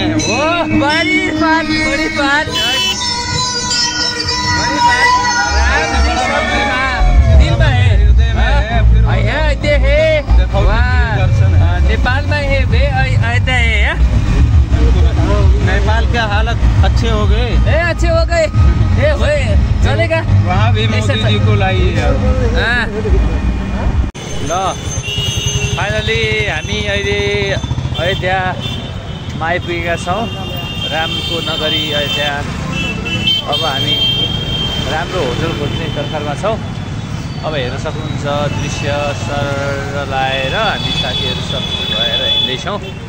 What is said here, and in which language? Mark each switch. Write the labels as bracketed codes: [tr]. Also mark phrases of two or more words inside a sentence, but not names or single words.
[hi] वो बड़ी बात राम जी सब दिल में है। नेपाल में है वे अयोध्या है। नेपाल के हालत अच्छे हो गए। अच्छे हो गए चलेगा। वहाँ भी मोदी जी को लाइए। [ne] ल फाइनली हामी अहिले अयोध्यामा आइपुगेका छौँ। रामको नगरी अयोध्या। अब हामी राम्रो होटल खोज्ने तर्खरमा छौँ। अब हेर्न सक्नुहुन्छ दृश्य सर लाएर हामी साथीहरू सब भएर हिँड्दैछौँ।